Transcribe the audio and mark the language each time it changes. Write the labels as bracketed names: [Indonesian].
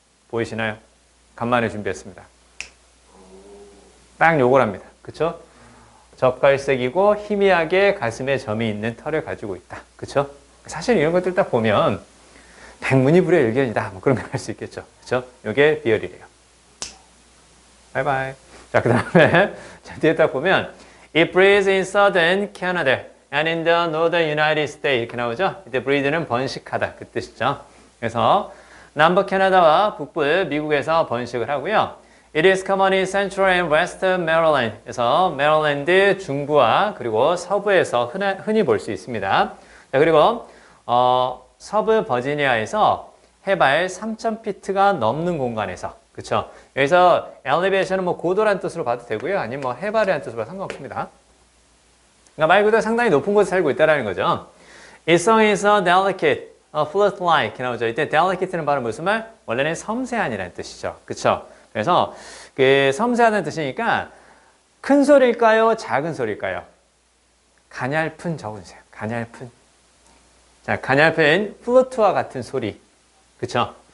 [Korean] 보이시나요? 간만에 준비했습니다. 딱 요거랍니다. 그렇죠? 젓갈색이고 희미하게 가슴에 점이 있는 털을 가지고 있다. 그렇죠? 사실 이런 것들 딱 보면 백문이불여일견이다. 뭐 그런 걸 할 수 있겠죠. 그렇죠? 이게 비열이래요. 바이바이. 자, 그 다음에 뒤에 딱 보면 [English] It breeds in southern Canada and in the northern United States [Korean] 이렇게 나오죠. 이때 breed는 번식하다 그 뜻이죠. 그래서 남부 캐나다와 북부 미국에서 번식을 하고요. [English] It is common in Central and Western Maryland. [Korean] 그래서 메릴랜드 중부와 그리고 서부에서 흔히 볼 수 있습니다. 자, 그리고 서부 버지니아에서 해발 3,000피트가 넘는 공간에서, 그렇죠? 여기서 elevation은 뭐 고도란 뜻으로 봐도 되고요, 아니면 뭐 해발이라는 뜻으로 봐도 상관없습니다. 그러니까 말 그대로 상당히 높은 곳에 살고 있다는 거죠. [English] Its song is a delicate, flute-like [Korean] 이렇게 나오죠. 이때 delicate는 바로 무슨 말? 원래는 섬세한이라는 뜻이죠, 그렇죠? 그래서 그 섬세하다는 뜻이니까 큰 소리일까요? 작은 소리일까요? 가냘픈 적으세요. 가냘픈. 자, 가냘픈 플루트와 같은 소리. 그쵸?